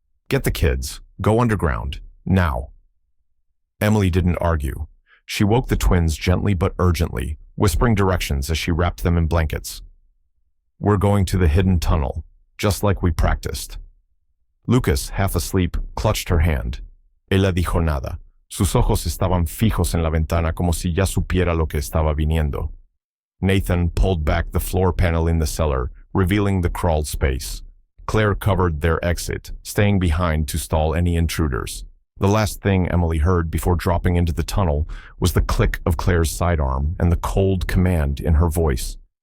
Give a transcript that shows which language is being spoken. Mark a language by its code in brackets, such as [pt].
[en] "Get the kids. Go underground. Now." Emily didn't argue. She woke the twins gently but urgently, whispering directions as she wrapped them in blankets. "We're going to the hidden tunnel, just like we practiced." Lucas, half asleep, clutched her hand. "Ella dijo nada," [es] Sus ojos estaban fijos en la ventana como si ya supiera lo que estaba viniendo. [en] Nathan pulled back the floor panel in the cellar, revealing the crawl space. Claire covered their exit, staying behind to stall any intruders. The last thing Emily heard before dropping into the tunnel was the click of Claire's sidearm and the cold command in her voice.